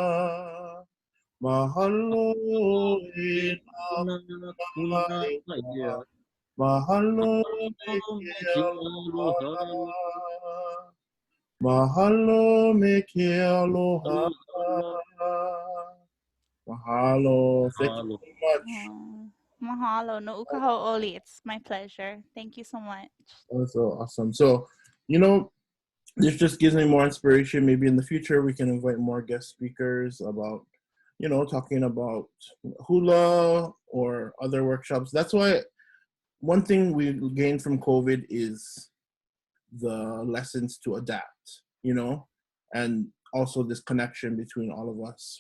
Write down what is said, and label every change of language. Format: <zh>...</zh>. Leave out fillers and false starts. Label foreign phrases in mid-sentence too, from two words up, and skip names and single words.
<haw>Mahalo e nā waiho. Mahalo me ke aloha. Mahalo me ke aloha. Mahalo.</haw> <en>Thank you so much.</en> <haw>Mahalo. No ʻukahoʻoli.</haw> <en>It's my pleasure. Thank you so much. That's so awesome. So, this just gives me more inspiration. Maybe in the future we can invite more guest speakers about, talking about hula or other workshops. That's why one thing we gained from COVID is the lessons to adapt, and also this connection between all of us.</en>